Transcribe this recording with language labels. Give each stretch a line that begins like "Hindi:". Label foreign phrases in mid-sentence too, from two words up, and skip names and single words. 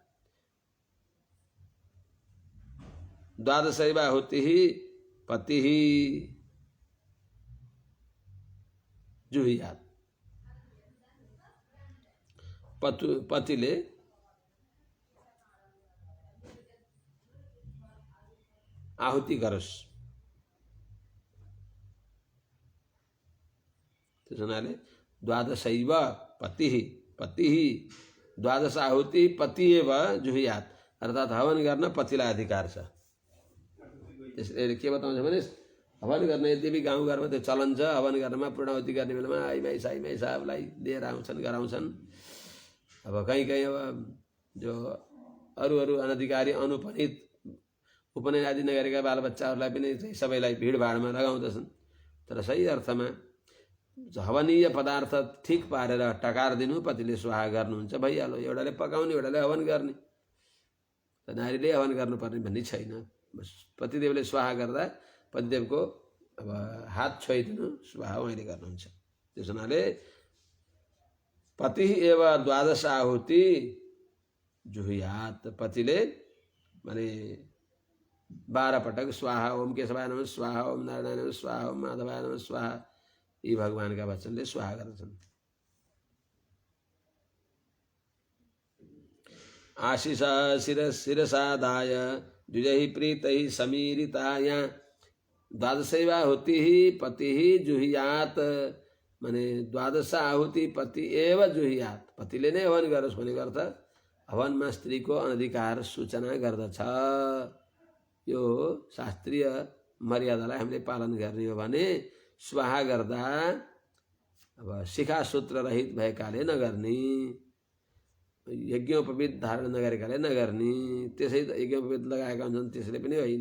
Sanskrit: द्वादशैवाहुति पति जुहियात
Nepali: पतिले आहुति गरोस्। त्यसो हुनाले
Sanskrit: द्वादशैव पति द्वादश आहुति पति एव जुहियात
Nepali: अर्थात हवन गर्न पतिलाई अधिकार छ। त्यसले के बताउँछ भने हवन गर्न यद्यपि गाउँघरमा त्यो चलन छ, हवन गर्नमा पूर्णाहुति गर्ने बेलामा आइमाई साइमाई साहबलाई लिएर आउँछन् गराउँछन्। अब कहीँ कहीँ अब जो अरू अनधिकारी अनुपनित उपनयन आदि नगरेका बालबच्चाहरूलाई पनि सबैलाई भिडभाडमा लगाउँदछन्। तर सही अर्थमा हवनीय पदार्थ ठिक पारेर टकार दिनु, पतिले स्वाहा गर्नुहुन्छ, भइहाल्यो। एउटाले पकाउने एउटाले हवन गर्ने, नारीले हवन गर्नुपर्ने भन्ने छैन। पतिदेवले स्वाहा गर्दा पतिदेवको अब हात छोइदिनु स्वाहा उहाँले गर्नुहुन्छ। त्यस हुनाले
Sanskrit: पति एव द्वादश आहुति जुहुयात
Nepali: पतिले माने 12 पटक
Sanskrit: स्वाहा ओम केशवाय नमः स्वाहा ओम नारायणाय नमः स्वाहा ओम माधवाय नमः स्वाहा
Nepali: यी भगवानका वचनले स्वाहा गर्दछन्।
Sanskrit: आशिष शिरसादाय द्विजहि प्रीतहि समीरिताय द्वादशैवाहुति पति जुहियात
Nepali: माने
Sanskrit: द्वादश आहुति पति एव जुहियात
Nepali: पतिले नै हवन गरोस् भनेको अर्थ हवनमा स्त्रीको अनधिकार सूचना गर्दछ। यो शास्त्रीय मर्यादालाई हामीले पालन गर्ने हो भने स्वाहा गर्दा अब शिखा सूत्र रहित भएकाले नगर्ने, यज्ञोपवीत धारण नगरेकाले नगर्ने, त्यसै यज्ञोपवीत लगाएका हुन्छन् त्यसले पनि होइन।